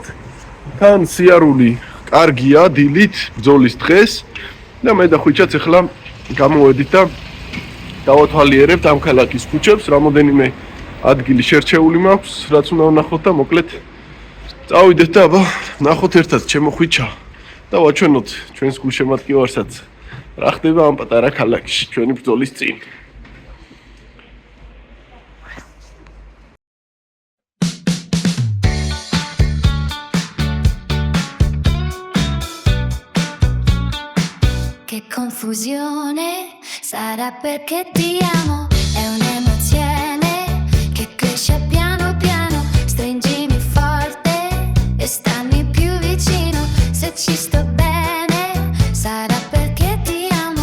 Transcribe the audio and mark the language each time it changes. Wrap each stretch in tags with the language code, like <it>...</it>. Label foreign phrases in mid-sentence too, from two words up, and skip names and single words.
<ka>თან სიარული კარგია დილით ბრძოლის დღეს და მე და ხვიჩაც ახლა გამოვედით და დავათვალიერებთ ამ ქალაქის ქუჩებს, რამოდენიმე ადგილი შერჩეული მაქვს, რაც უნდა ვნახოთ და მოკლედ წავიდეთ და აბა ვნახოთ ერთად ჩემო ხვიჩა და ვაჩვენოთ ჩვენს გულშემატკივარსაც რა ხდება ამ პატარა ქალაქში ჩვენი ბრძოლის წინ.</ka> <it>Che confusione, sarà perché ti amo, è un'emozione che cresce piano piano, stringimi forte e stammi più vicino, se ci sto bene, sarà perché ti amo.</it>